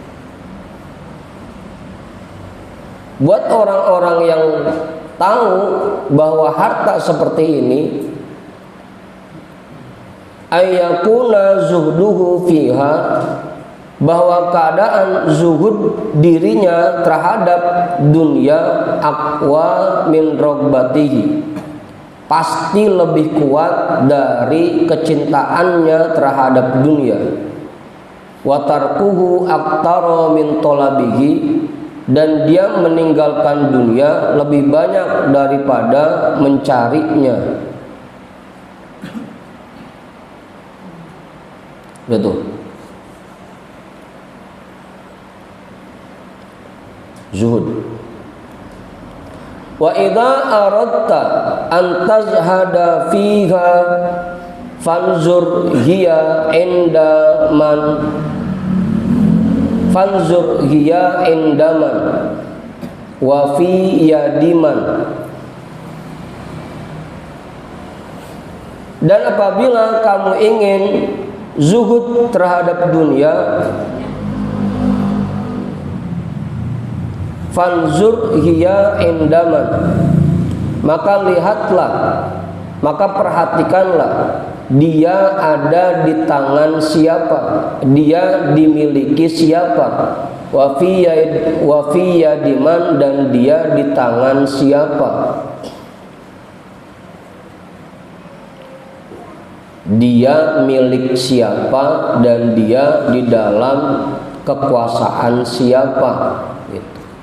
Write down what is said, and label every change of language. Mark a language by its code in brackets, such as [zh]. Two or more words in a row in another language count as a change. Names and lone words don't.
[id] Buat orang-orang yang tahu bahwa harta seperti ini, [ar] أن يكون زهده فيها, [id] bahwa keadaan zuhud dirinya terhadap dunia [ar] أقوى من رغبته, [id] pasti lebih kuat dari kecintaannya terhadap dunia. [ar] وتركه أكثر من طلبه, [id] dan dia meninggalkan dunia lebih banyak daripada mencarinya. Betul. Zuhud. [ar] وإذا أردت أن تزهد فيها فانظر هي عند من، فانظر هي عند من وفي يد من. [id] Dan apabila kamu ingin zuhud terhadap dunia, [ar] فانظر هي عند من, [id] maka lihatlah, maka perhatikanlah dia ada di tangan siapa, dia dimiliki siapa, [ar] وفي يد من, [id] dan dia di tangan siapa, dia milik siapa, dan dia di dalam kekuasaan siapa gitu.